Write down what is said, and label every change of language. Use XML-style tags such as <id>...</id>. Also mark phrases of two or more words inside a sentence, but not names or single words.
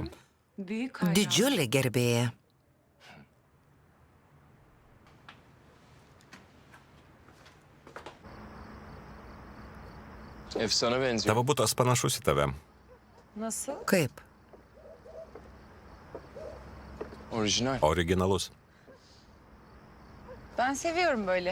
<tr>Büyük hayran.</tr> <lt>Didžiulė gerbėja.</lt> <tr>efsane benziyor.</tr> <lt>Tavo butas panašus į tave.</lt> <tr>Nasıl?</tr> <lt>Kaip?</lt> <tr>Orijinal.</tr> <lt>Originalus.</lt> <tr>Ben seviyorum böyle.</tr>